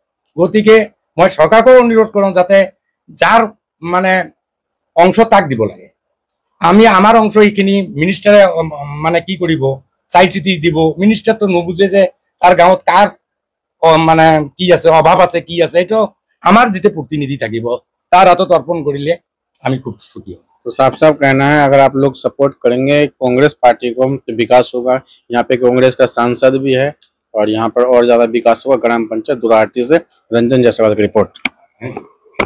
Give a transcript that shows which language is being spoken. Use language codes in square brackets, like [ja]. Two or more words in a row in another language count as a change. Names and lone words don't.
[as] গতিকে মই চৰকাৰকো অনুৰোধ কৰোঁ যাতে যাৰ মানে অংশ তাক দিব লাগে। আমি আমাৰ অংশ এইখিনি মিনিষ্টাৰে মানে কি কৰিব চাই চিতি দিব, মিনিষ্টাৰটো নুবুজে যে তাৰ গাঁৱত কাৰ মানে কি আছে অভাৱ আছে কি আছে, এইটো আমাৰ যিটো প্ৰতিনিধি থাকিব তাৰ হাতত অৰ্পণ কৰিলে আমি খুব সুখী হম। [hi] तो साफ साफ कहना है अगर आप लोग सपोर्ट करेंगे कांग्रेस पार्टी को तो विकास होगा। यहाँ पे कांग्रेस का सांसद भी है और यहाँ पर और ज्यादा विकास होगा। ग्राम पंचायत दुराहाटी से रंजन जायसवाल की रिपोर्ट।